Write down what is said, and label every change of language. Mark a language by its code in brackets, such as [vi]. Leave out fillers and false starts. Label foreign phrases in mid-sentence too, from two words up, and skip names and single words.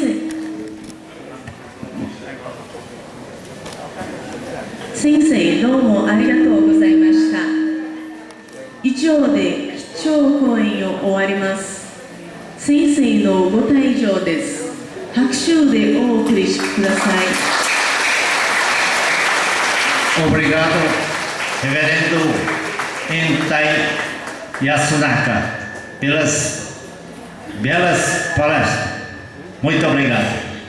[ja] Sensei, どうも聴講演を終わります。先生のご退場です。拍手でお送りください。 [pt] Obrigado, Reverendo Entai Yasunaka, pelas belas palestras. Muito obrigado.